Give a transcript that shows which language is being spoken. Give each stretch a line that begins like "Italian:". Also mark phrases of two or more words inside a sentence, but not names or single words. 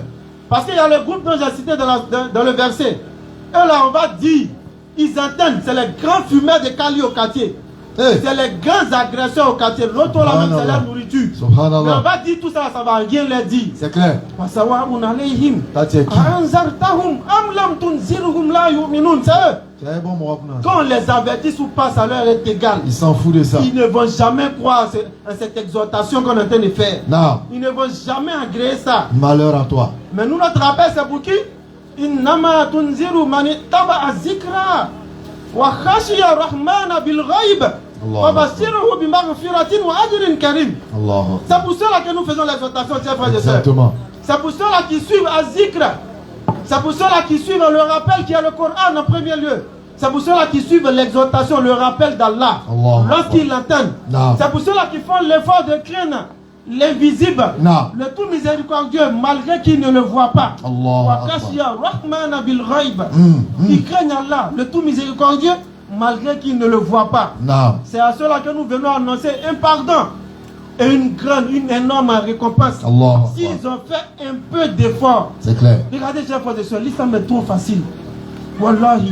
French: Parce qu'il y a le groupe dont j'ai cité dans le verset. Et là, on va dire, ils entendent, c'est les grands fumeurs de Kali au quartier. Hey. C'est les grands agresseurs au quartier. L'autre là même, c'est la Subhanallah. nourriture. Mais on Subhanallah. va dire tout ça, ça va rien leur dire. C'est clair.
Arabic: وسواء عليهم.
French: Là tu es qui?
Arabic: أأنذرتهم أم لم تنذرهم لا يؤمنون.
French: C'est eux. Tu es bon mon rap. Quand on les avertit ou pas, ça leur est égal. Ils s'en foutent de ça. Ils ne vont jamais croire à cette exhortation qu'on est en train de faire. Non. Ils ne vont jamais agréer ça. Malheur à toi. Mais nous, notre rappel, c'est pour qui?
Arabic: إنما تنذر من اتبع الذكر وخشي الرحمن بالغيب فبشره بمغفرة وأجر كريم.
French: Allah. C'est pour cela que nous faisons l'exhortation, chers frères et sœurs. Exactement. C'est pour ceux-là qui suivent Azikra. C'est pour ceux-là qui suivent le rappel qui est le Coran en premier lieu. C'est pour ceux-là qui suivent l'exhortation, le rappel d'Allah. Allah. Lorsqu'ils l'entendent. Non. C'est pour ceux-là qui font l'effort de craindre l'invisible. Non. Le tout miséricordieux, malgré qu'ils ne le voient pas. Allah.
Arabic: وخشي الرحمن بالغيب. Mm.
French: Ils craignent Allah, le tout miséricordieux, malgré qu'ils ne le voient pas. Non. C'est à ceux-là que nous venons annoncer un pardon et une énorme récompense. Allah. S'ils ont fait un peu d'effort. C'est clair. Regardez, chers frères et sœurs, l'islam est trop facile. Wallahi.